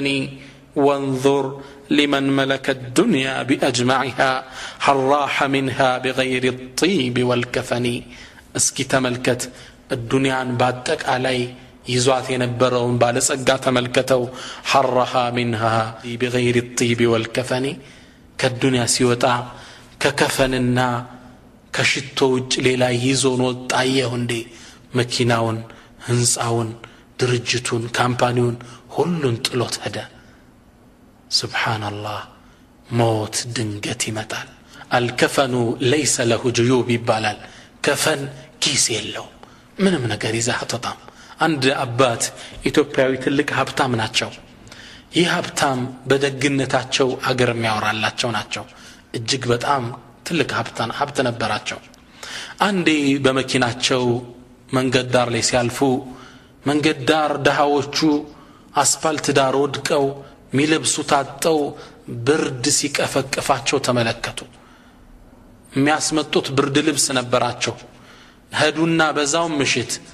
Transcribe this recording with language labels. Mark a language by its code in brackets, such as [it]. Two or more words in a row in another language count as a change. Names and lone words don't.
[ar] وانظر لمن ملك الدنيا بأجمعها هل راح منها بغير الطيب والكفن اسكي تملكت الدنيا باتك علي [am] ይዟት የነበረውን ባለጸጋ ተመልከተው [ar] حرها منها بغير الطيب والكفن [am] ከዱንያ ሲወጣ ከከፈንና ከሽቶ ውጭ ሌላ ይዞን ወጣየው እንዴ መኪናውን ህንጻውን ድርጅቱን ካምፓኒውን ሁሉን ጥሎት ሄደ ሱብሃንአላህ ሞት ድንገት ይመጣል [ar] الكفن ليس له جيوب [am] ይባላል ከፈን ኪስ የለው ምንም ነገር ይዘህ አትወጣም አንድ አባት ኢትዮጵያዊ ትልቅ ሀብታም ናቸው ይህ ሀብታም በደግነታቸው አገር የሚያወራላቸው ናቸው እጅግ በጣም ትልቅ ሀብት ነበራቸው አንዴ በመኪናቸው መንገድ ዳር ላይ ሲያልፉ መንገድ ዳር ደሃዎቹ አስፋልት ዳር ወድቀው ሚለብሱት አጥተው ብርድ ሲቀፈቅፋቸው ተመለከቱ የሚያስመጡት ብርድ ልብስ ነበራቸው ሄዱና በዛው ምሽት